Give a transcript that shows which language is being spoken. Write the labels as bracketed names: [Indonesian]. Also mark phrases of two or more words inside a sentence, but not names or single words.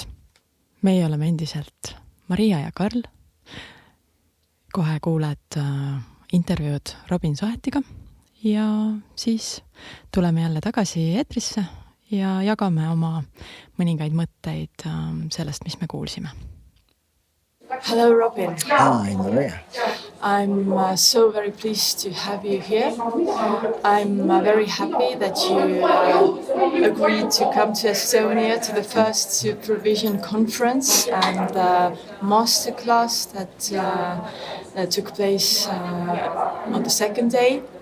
[Estonian] Meie oleme endiselt Maria ja Karl. Kohe kuuled intervjuud Robin Shohetiga ja siis tuleme jälle tagasi eetrisse ja jagame oma mõningaid mõtteid sellest, mis me kuulsime. [English] Hello, Robin. Hi, Maria. I'm so very pleased to have you here. I'm very happy that you agreed to come to Estonia to the first Supervision conference and masterclass that took place on the second day.